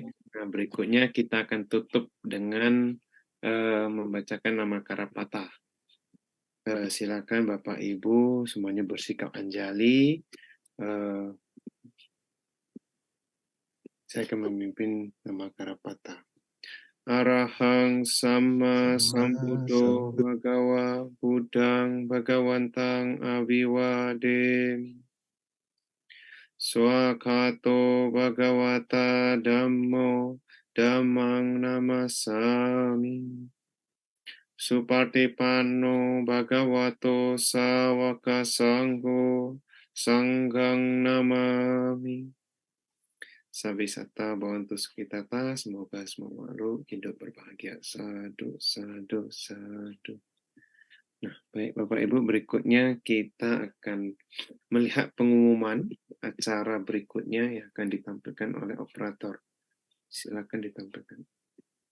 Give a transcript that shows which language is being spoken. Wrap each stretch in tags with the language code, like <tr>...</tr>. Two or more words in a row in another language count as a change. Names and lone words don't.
<id>Nah, berikutnya kita akan tutup dengan membacakan nama Karapata. Silakan Bapak Ibu semuanya bersikap anjali. Saya akan memimpin nama Karapata.</id> <pi>Arahang Sama Sambuddho Bhagawa Buddhang Bhagawantang Abiwadem. Swakato Bhagavata Dhammo Dhammang Namasami. Supatipanno Bhagavato Sawaka Sangho Sanghang Namami. Sabisata Bhavantu Sukhitata,</pi> <id>semoga semua makhluk hidup berbahagia. Sadu. Nah, baik Bapak Ibu, berikutnya kita akan melihat pengumuman acara berikutnya yang akan ditampilkan oleh operator. Silakan ditampilkan.</id>